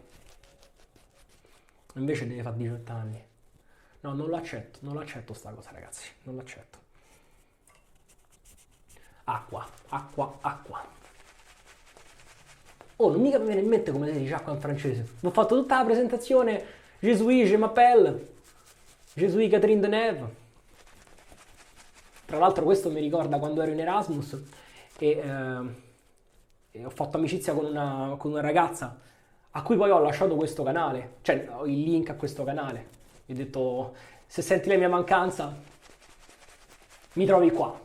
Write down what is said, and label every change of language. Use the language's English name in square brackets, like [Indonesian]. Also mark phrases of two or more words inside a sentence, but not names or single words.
[Italian] Invece deve fare 18 anni. No, non l'accetto sta cosa, ragazzi. Non l'accetto. Acqua. Oh, non mica mi viene in mente come si dice acqua in francese. Ho fatto tutta la presentazione. [French] Je suis, je m'appelle. Je suis Catherine Deneuve. [Italian] Tra l'altro questo mi ricorda quando ero in Erasmus e ho fatto amicizia con una ragazza a cui poi ho lasciato questo canale, cioè ho il link a questo canale. Gli ho detto, se senti la mia mancanza, mi trovi qua.